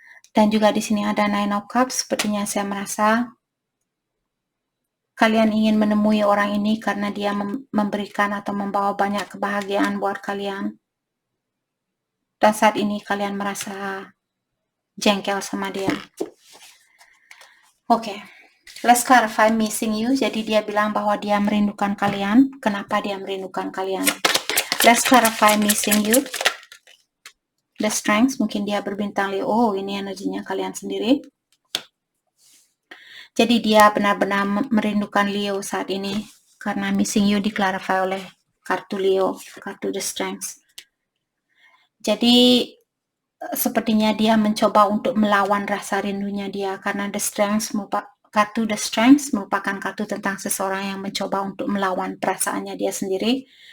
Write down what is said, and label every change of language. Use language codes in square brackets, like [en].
[id] Dan juga di sini ada Nine of Cups. Sepertinya saya merasa kalian ingin menemui orang ini karena dia memberikan atau membawa banyak kebahagiaan buat kalian. Dan saat ini kalian merasa jengkel sama dia. Oke. [en] Let's clarify missing you. [id] Jadi dia bilang bahwa dia merindukan kalian. Kenapa dia merindukan kalian? [en] Let's clarify missing you. [id] The strength. Mungkin dia berbintang Leo. Oh, ini energinya kalian sendiri. Jadi dia benar-benar merindukan Leo saat ini. Karena missing you diklarify oleh kartu Leo. Kartu the strength. Jadi sepertinya dia mencoba untuk melawan rasa rindunya dia, karena kartu The Strength merupakan kartu tentang seseorang yang mencoba untuk melawan perasaannya dia sendiri.